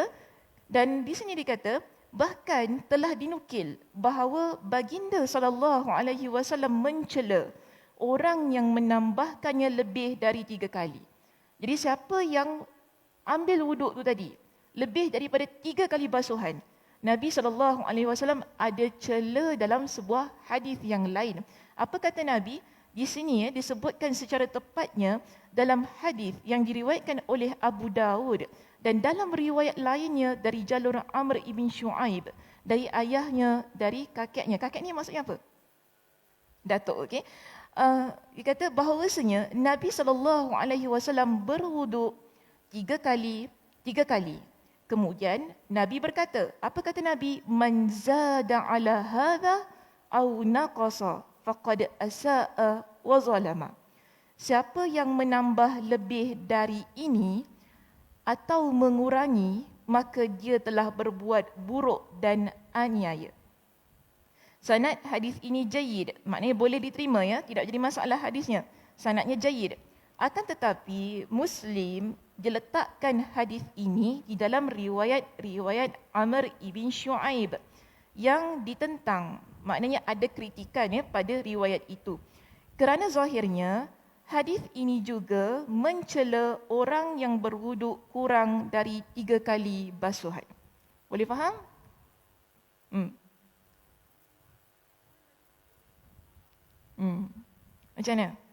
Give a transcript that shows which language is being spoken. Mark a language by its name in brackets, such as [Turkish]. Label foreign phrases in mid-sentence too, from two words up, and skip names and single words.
[Malay] Dan di sini dikata, bahkan telah dinukil bahawa baginda SAW mencela orang yang menambahkannya lebih dari 3 kali. Jadi siapa yang ambil wuduk tu tadi, lebih daripada 3 kali basuhan, Nabi SAW ada cela dalam sebuah hadis yang lain. Apa kata Nabi? Di sini disebutkan secara tepatnya dalam hadis yang diriwayatkan oleh Abu Daud dan dalam riwayat lainnya dari jalur Amr ibn Shu'aib. dari ayahnya, dari kakeknya. Kakek ni maksudnya apa? Datuk, okey. Dia kata bahawasanya Nabi SAW berwuduk 3 kali. Kemudian Nabi berkata, apa kata Nabi? [Arabic] من زاد على هذا أو نقص فقد أساء وظلم. [Malay] Siapa yang menambah lebih dari ini atau mengurangi, maka dia telah berbuat buruk dan aniaya. Sanad hadis ini jayyid, maknanya boleh diterima ya, tidak jadi masalah hadisnya. Sanadnya jayyid. Akan tetapi Muslim diletakkan hadis ini di dalam riwayat Amr ibn Shu'aib yang ditentang. Maknanya ada kritikan ya pada riwayat itu. Kerana zahirnya hadis ini juga mencela orang yang berwuduk kurang dari 3 kali basuhan. Boleh faham? Macam mana?